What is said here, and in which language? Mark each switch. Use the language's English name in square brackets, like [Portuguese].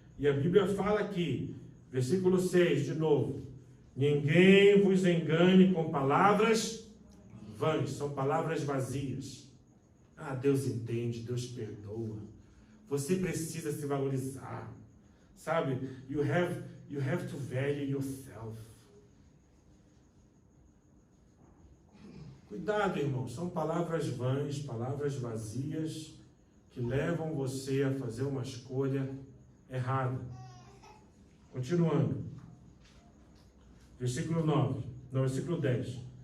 [Portuguese] E a Bíblia fala aqui, versículo 6, de novo. Ninguém vos engane com palavras vãs, são palavras vazias. Ah, Deus entende, Deus perdoa. Você precisa se valorizar. Sabe? [English] You have to value yourself. [Portuguese] Cuidado, irmão, são palavras vãs, palavras vazias, que levam você a fazer uma escolha errada. Continuando. Versículo 9. Não, versículo 10.